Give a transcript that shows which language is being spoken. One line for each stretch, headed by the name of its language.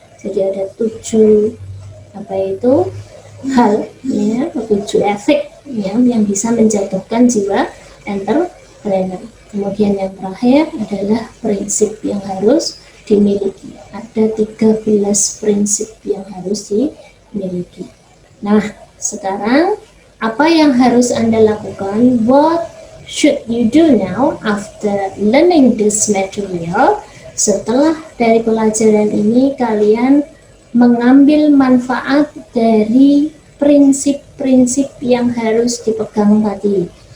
Indonesian: Jadi ada 7 apa itu hal ya, 7 efek yang bisa menjatuhkan jiwa entrepreneur. Kemudian yang terakhir adalah prinsip yang harus dimiliki. Ada 13 prinsip yang harus dimiliki. Nah, sekarang apa yang harus Anda lakukan?
English: What should you do now after learning this material?
Indonesian: Setelah dari pelajaran ini kalian mengambil manfaat dari prinsip-prinsip yang harus dipegang tadi.